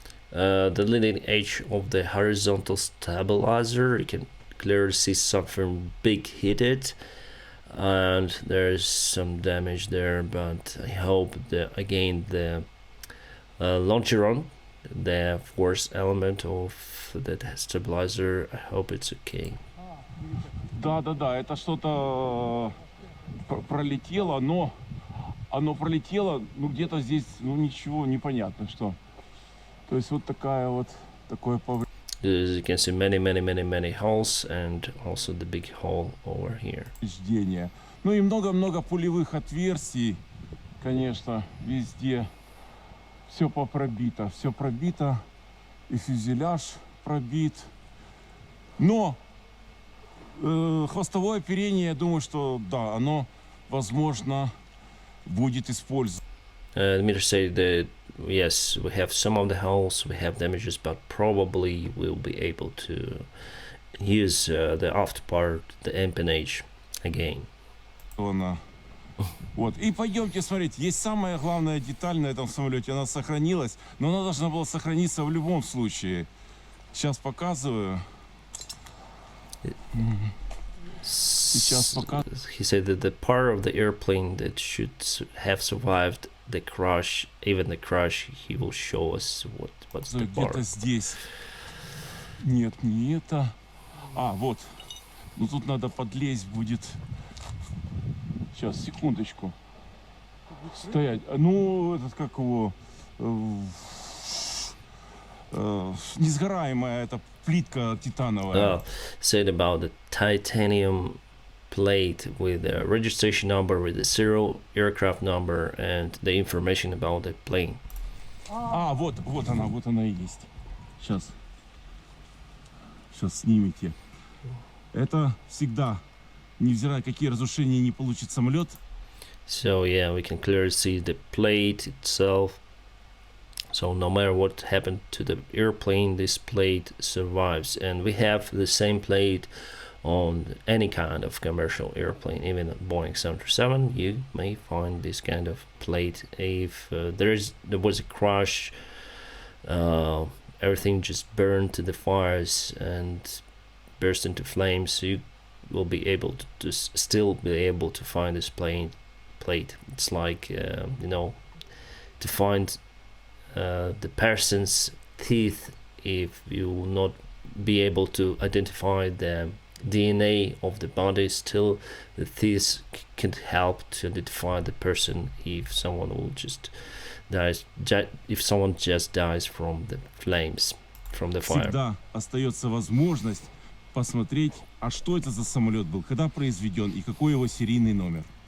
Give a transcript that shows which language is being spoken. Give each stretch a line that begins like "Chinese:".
English: The leading edge of the horizontal stabilizer, you can clearly see something big hit it, and there's some damage there, but I hope that again the longeron, the force element of that stabilizer, I hope it's okay.
Russian: Да, это что-то пролетело, но оно пролетело, ну где-то здесь, ну ничего, непонятно что. То есть вот такая вот, такое повреждение.
English: As you can see, many holes, and also the big hole over here.
Russian: Ну и много-много пулевых отверстий, конечно, везде. Все пробито, и фюзеляж пробит. Но хвостовое оперение, я думаю, что да, оно, возможно, будет использовано.
English: Dmitriy said that yes, we have some of the holes, we have damages, but probably we'll be able to use the after part, the empennage again.
Russian: Вот. И пойдемте смотреть, есть самая главная деталь на этом самолете, она сохранилась, но она должна была сохраниться в любом случае. Сейчас показываю.
English: He said that the part of the airplane that should have survived the crash, even the crash, he will show us what's the part.
Russian: Где-то здесь. Нет, не это. А, вот. Ну тут надо подлезть будет. Сейчас, секундочку. Стоять. Ну, этот как его... несгораемая эта плитка титановая.
English: Said about the titanium plate with the registration number, with the serial aircraft number, and the information about the plane.
Russian: Вот она и есть. Сейчас снимите. Это всегда, невзирая какие разрушения не получит самолет.
English: So yeah, we can clearly see the plate itself. So no matter what happened to the airplane, this plate survives, and we have the same plate on any kind of commercial airplane, even a Boeing 737. You may find this kind of plate. If there was a crash, everything just burned to the fires and burst into flames, so you will be able to still be able to find this plate. It's like to find the person's teeth. If you will not be able to identify the DNA of the body, still the teeth can help to identify the person if someone will just dies, if someone just dies from the flames, from the fire.
Russian: Всегда остается возможность посмотреть, а что это за самолет был, когда произведен и какой его серийный номер.